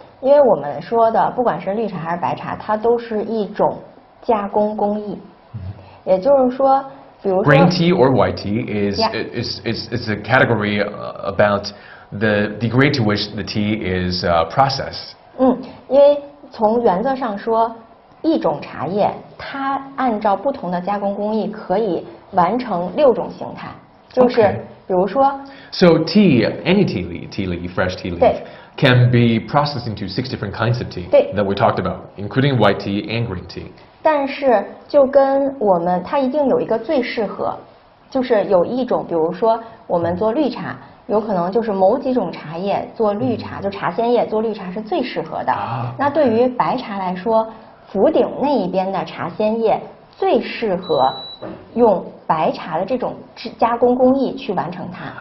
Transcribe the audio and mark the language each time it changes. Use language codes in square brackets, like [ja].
[zh] 因为我们说的，不管是绿茶还是白茶，它都是一种加工工艺。也就是说，比如说 [en] ，green tea or white tea is a category about the degree to which the tea is processed. [zh] 因为从原则上说，一种茶叶它按照不同的加工工艺可以完成6种形态，就是比如说 [en] ，So any tea leaf, fresh tea leaf.Can be processed into 6 different kinds of tea that we talked about, including white tea and green tea. [zh] 但是就跟它一定有一个最适合，就是有一种，比如说我们做绿茶，有可能就是某几种茶叶做绿茶，就茶鲜叶做绿茶是最适合的。那对于白茶来说，福鼎那一边的茶鲜叶最适合用白茶的这种加工工艺去完成它。